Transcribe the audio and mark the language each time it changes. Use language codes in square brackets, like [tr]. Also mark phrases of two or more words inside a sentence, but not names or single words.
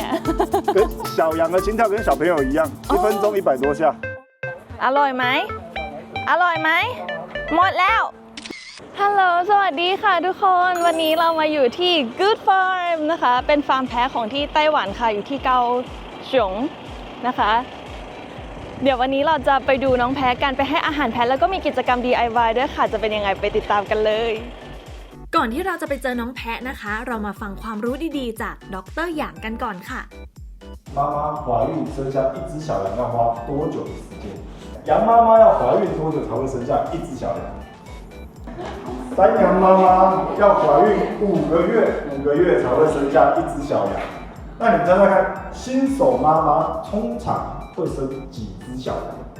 [zh] 跟小羊的心跳跟小朋友一样，1分钟100多下。 [th] อร่อยไหมอร่อยไหมหมดแล้วฮัลโหลสวัสดีค่ะทุกคนวันนี้เรามาอยู่ที่ Good Farm นะคะเป็นฟาร์มแพะของที่ไต้หวันค่ะอยู่ที่เกาฉงนะคะเดี๋ยววันนี้เราจะไปดูน้องแพะกันไปให้อาหารแพะแล้วก็มีกิจกรรม DIY ด้วยค่ะจะเป็นยังไงไปติดตามกันเลย ก่อนที่เราจะไปเจอน้องแพะนะคะเรามาฟังความรู้ดีๆจากดร. หยางกันก่อนค่ะ [zh] 妈妈怀孕生下一只小羊要花多久的时间？羊妈妈要怀孕多久才会生下一只小羊？山羊妈妈要怀孕5个月才会生下一只小羊。那你猜猜看，新手妈妈通常会生几只小羊？